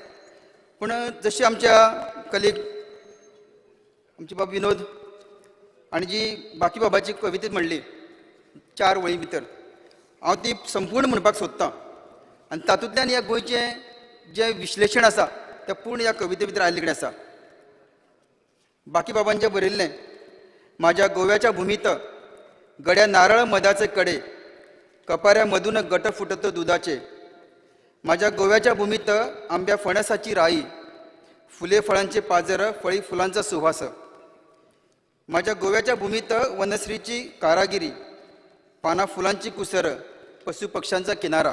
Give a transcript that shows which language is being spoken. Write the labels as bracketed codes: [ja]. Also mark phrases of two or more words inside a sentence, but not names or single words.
[kok] पूण जशी आमच्या कलीग आमचे बाब विनोद आनी जी बाकी बाबाची कवितेत म्हणली 4 वळी भितर, हांव ती संपूर्ण म्हणपाक सोदतां आनी तातूंतल्यान ह्या गोंयचें जें विश्लेशण आसा तें पूर्ण ह्या कविते भितर आयिल्ले कडेन आसा. बाकी बाबांचें बरयल्लें, [mr] म्हाज्या गोव्याच्या भुमीत गड्या नारळ मधाचे कडे, कपाऱ्या मधून गट फुटत दुधाचे. माझ्या गोव्याच्या भूमीत आंब्या फणसाची राई, फुले फळांचे पाजर, फळी फुलांचा सुवास. माझ्या गोव्याच्या भूमीत वनश्रीची कारागिरी, पाना फुलांची कुसर, पशु पक्ष्यांचा किनारा.